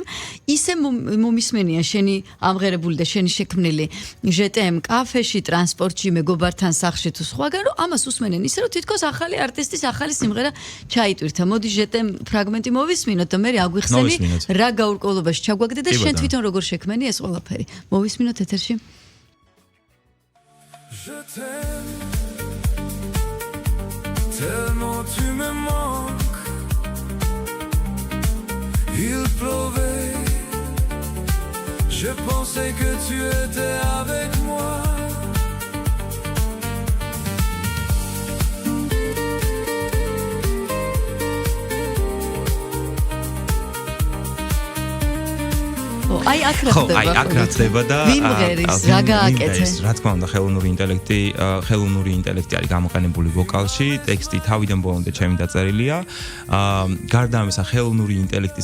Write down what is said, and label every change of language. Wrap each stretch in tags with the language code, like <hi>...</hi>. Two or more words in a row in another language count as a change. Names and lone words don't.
<ka>ისე მომისმენია შენი ამღერებული და შენი შექმნილი GTM კაფეში, ტრანსპორტში, მეგობართან სახლში თუ სხვაგან, რომ ამას უსმენენ ისე, რომ თითქოს ახალი არტისტის ახალი სიმღერა ჩაიტვირთა. მოდი GTM ფრაგმენტი მოვისმინოთ და მე აგვიხსენი რა გაურკვევლობაში ჩაგვაგდე და შენ თვითონ როგორ შექმენი ეს ყველაფერი. მოვისმინოთ ეთერში.</ka> <fr>Je t'aime, tellement tu me manques. Il pleuvait, je pensais que tu étais avec moi.</fr> <ka>აი აქ ხდება და ვიმღერის რა გააკეთე რა თქმა უნდა ხელოვნური ინტელექტი არის გამოყენებული ვოკალში ტექსტი თავიდან ბოლომდე ჩემი დაწერილია გარდა ამისა ხელოვნური ინტელექტის</ka>